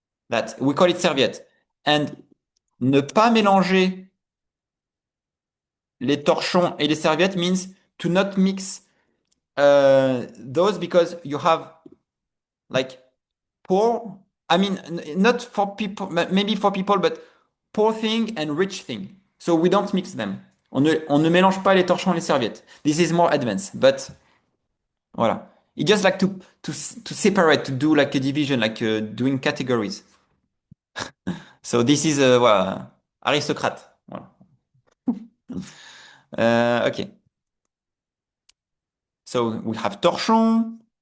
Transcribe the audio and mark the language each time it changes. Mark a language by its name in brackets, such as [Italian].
[English] That we call it serviette. And [French] ne pas mélanger les torchons et les serviettes [English] means to not mix those because you have like poor, I mean, not for people, maybe for people, but poor thing and rich thing. So we don't mix them. [French] On ne mélange pas les torchons et les serviettes. [English] This is more advanced, but voilà. It just like to separate, to do like a division, like doing categories. So this is, voilà, aristocrate. Voilà. Okay. So we have torchon,